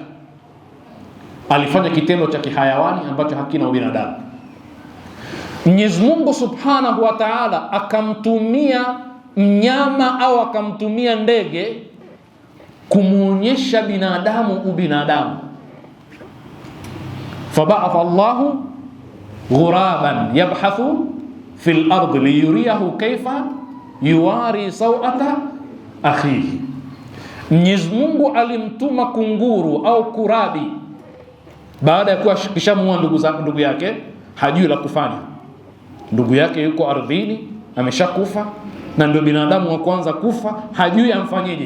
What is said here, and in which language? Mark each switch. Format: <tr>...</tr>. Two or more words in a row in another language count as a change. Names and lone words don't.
<sw>Alifanya kitendo cha kihayawani ambacho hakina ubinadamu. Mwenyezi Mungu</sw> <ar>سبحانه وتعالى</ar> <sw>akamtumia mnyama au akamtumia ndege kumuonyesha binadamu ubinadamu.</sw> <ar>فبعث الله غرابا يبحث في الأرض ليريه كيف يواري سوأة أخيه.</ar> <sw>Mwenyezi Mungu alimtuma kunguru au kurabi baada ya kuwa kishamuua ndugu yake, hajui la kufanya. Ndugu yake yuko ardhini ameshakufa, na ndio binadamu wa kwanza kufa, hajui amfanyeje.</sw>